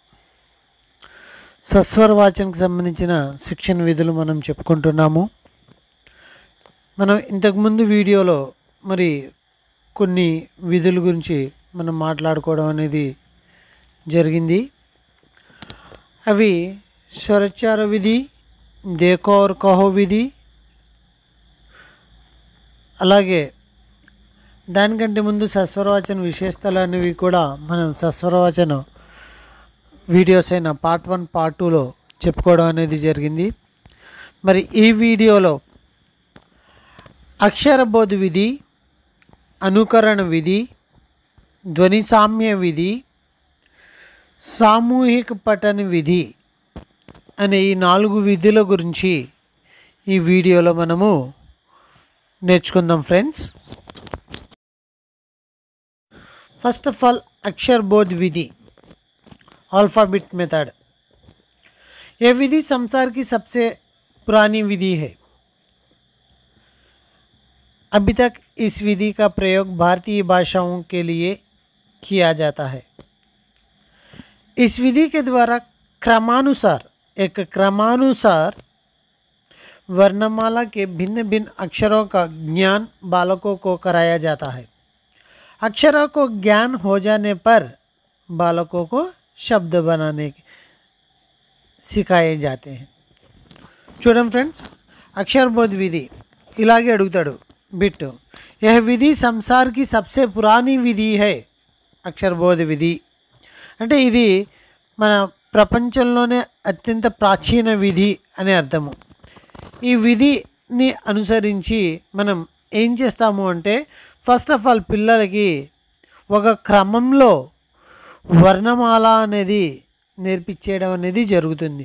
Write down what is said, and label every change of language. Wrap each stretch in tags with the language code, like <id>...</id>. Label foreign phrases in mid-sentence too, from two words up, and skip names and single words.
<te>సస్వరవాచనకి సంబంధించిన శిక్షణ విధులు మనం చెప్పుకుంటున్నాము. మనం ఇంతకుముందు వీడియోలో మరి కొన్ని విధుల గురించి మనం మాట్లాడుకోవడం అనేది జరిగింది. అవి స్వరోచ్చార విధి,</te> <hi>देखो और कहो</hi> <te>విధి, అలాగే దానికంటే ముందు సస్వరవాచన విశేషతలు అనేవి కూడా మనం సస్వరవాచన వీడియోస్ అయిన పార్ట్ 1 పార్ట్ 2లో చెప్పుకోవడం అనేది జరిగింది. మరి ఈ వీడియోలో అక్షరబోధ విధి, అనుకరణ విధి, ధ్వని సామ్య విధి, సామూహిక పఠన విధి అనే ఈ 4 విధుల గురించి ఈ వీడియోలో మనము నేర్చుకుందాం ఫ్రెండ్స్.</te> <en>first of all</en> <hi>अक्षरबोध विधि,</hi> <en>alphabet method.</en> <hi>यह विधि संसार की सबसे पुरानी विधि है. अभी तक इस विधि का प्रयोग भारतीय भाषाओं के लिए किया जाता है. इस विधि के द्वारा एक क्रमानुसार वर्णमाला के भिन्न भिन्न अक्षरों का ज्ञान बालकों को कराया जाता है. अक्षरों को ज्ञान हो जाने पर बालकों को शब्द बनाने सिखाए जाते हैं.</hi> <te>చూడండి ఫ్రెండ్స్, అక్షరబోధ విధి ఇలాగే అడుగుతాడు బిట్.</te> <hi>यह विधि संसार की सबसे पुरानी विधि है.</hi> <te>అక్షరబోధ విధి అంటే ఇది మన ప్రపంచంలోనే అత్యంత ప్రాచీన విధి అనే అర్థము. ఈ విధిని అనుసరించి మనం ఏం చేస్తాము అంటే</te> <en>first of all</en> <te>పిల్లలకి ఒక క్రమంలో వర్ణమాల అనేది నేర్పించేయడం అనేది జరుగుతుంది.</te>